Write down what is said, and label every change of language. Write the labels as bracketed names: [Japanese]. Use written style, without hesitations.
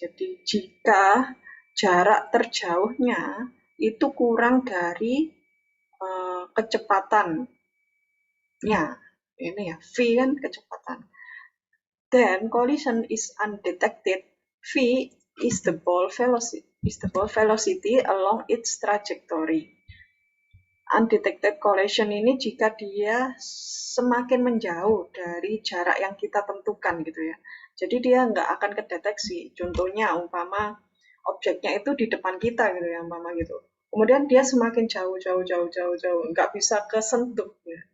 [Indonesian] Jadi jika jarak terjauhnya itu kurang dari kecepatannya, ini ya, v kan kecepatan, [English] then collision is undetected. V is the ball velocity along its trajectory. [Indonesian] Undetected collision ini jika dia semakin menjauh dari jarak yang kita tentukan gitu ya. Jadi dia nggak akan kedeteksi. Contohnya umpama objeknya itu di depan kita gitu ya, umpama gitu. Kemudian dia semakin jauh, nggak bisa kesentuh. Ya.